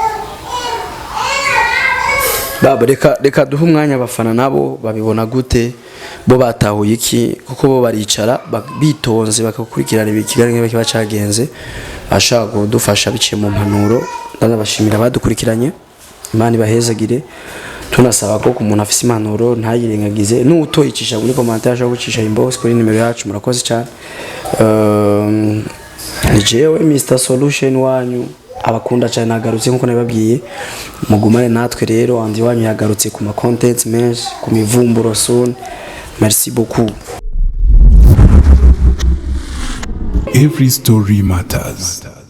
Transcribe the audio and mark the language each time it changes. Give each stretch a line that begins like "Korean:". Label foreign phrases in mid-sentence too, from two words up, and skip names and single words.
Rundi: baba reka duhe umwanya abafana nabo babibona gute bo batahuye iki kuko bo baricara bitonze bakakurikirana ikiganiro nk'ibyo bacagenze ashaka kudufasha biciye mu mpanuro ndabashimira badukurikiranye Imana ibahezagire tunasaba ko umuntu afise impanuro ntayirengagize n'utoyicisha muri commentaire ashaka gucisha inbox kuri nimero yacu murakoze cyane ni jewe Mr Solution wanyu abakunda cyane nagarutse nkuko nabibabwiye mugumane natwe rero andi wanyu yagarutse ku ma contents menshi ku mivumburo soon
French: merci beaucoup.
English: Every story matters.